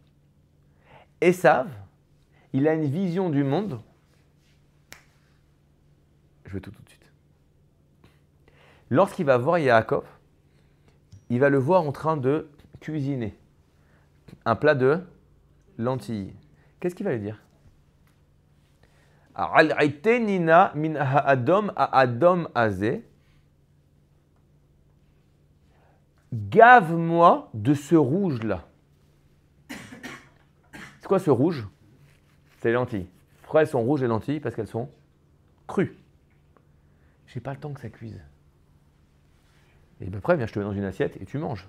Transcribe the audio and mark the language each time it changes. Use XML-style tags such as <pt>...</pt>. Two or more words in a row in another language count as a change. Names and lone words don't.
<fr>Esav, il a une vision du monde. Je vais tout de suite. Lorsqu'il va voir Yaakov, il va le voir en train de cuisiner un plat de lentilles. Qu'est-ce qu'il va lui dire?</fr> <he>הלעיטני נא מן האדם האדם הזה.</he> <fr>Gave-moi de ce rouge-là. C'est quoi ce rouge? C'est les lentilles. Pourquoi elles sont rouges les lentilles? Parce qu'elles sont crues. J'ai pas le temps que ça cuise. Et bien après, viens, je te mets dans une assiette et tu manges.</fr>